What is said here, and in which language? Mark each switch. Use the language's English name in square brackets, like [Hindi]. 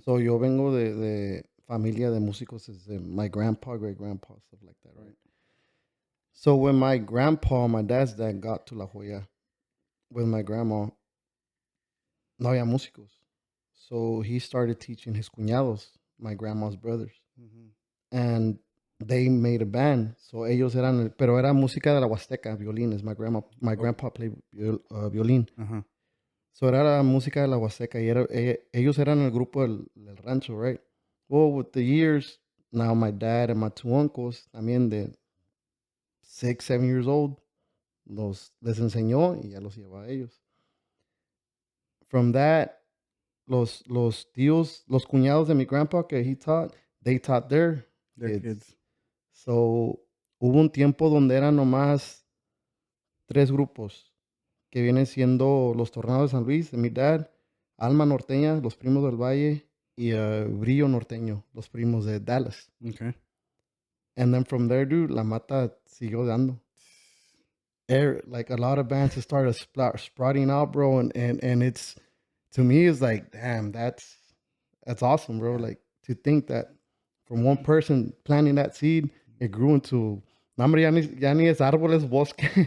[English] So [Spanish] yo vengo de familia de músicos, desde [English] my grandpa, great grandpa, stuff like that, right? So when my grandpa, my dad's dad, got to La Jolla with my grandma, [Spanish] no había músicos. [English] So he started teaching his cuñados, my grandma's brothers. Mm-hmm. And they made a band. [Spanish] So ellos eran, pero era música de la Huasteca, violines. [English] My grandpa played violín. Uh-huh. [Spanish] So era la música de la Huasteca y ellos eran el grupo del rancho, [English] right? Well, with the years, now my dad and my two uncles, [Spanish] también de [English] 6, 7 years old, [Spanish] les enseñó y ya los llevaba a ellos. [English] From that, [Spanish] los tíos, los cuñados de mi [English] grandpa que he taught, they taught their kids. [Spanish] So, hubo un tiempo donde eran nomás 3 grupos, que vienen siendo los Tornados de San Luis, de mi dad, Alma Norteña, los primos del Valle, y Brillo Norteño, los primos de Dallas. [English] Okay. And then from there, dude, [Spanish] La Mata siguió dando. [English] Like a lot of bands just started sprouting out, bro, and it's, to me, it's like, damn, that's awesome, bro. Like, to think that from one person planting that seed, it grew into, [Spanish] hombre, ya ni es árboles, bosque.